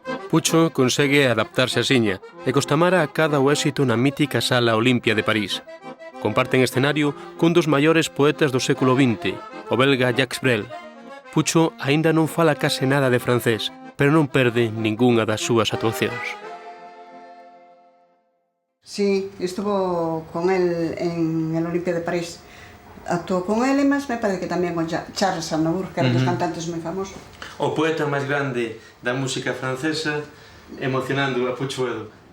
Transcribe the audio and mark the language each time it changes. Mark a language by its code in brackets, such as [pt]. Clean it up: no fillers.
[gl] Pucho consegue adaptarse asiña e cos Tamara acada o éxito na mítica Sala Olimpia de París. Comparten escenario cun dos maiores poetas do século XX, o belga Jacques Brel. Pucho aínda non fala case nada de francés, pero non perde ningunha das súas actuacións. [es] Sí, estuvo con él en el Olimpia de París. Actuó con él, mas me parece que [gl] tamén con Charles Aznavour, que era dos cantantes moi famosos. O poeta máis grande da música francesa emocionando a Pucho Edo.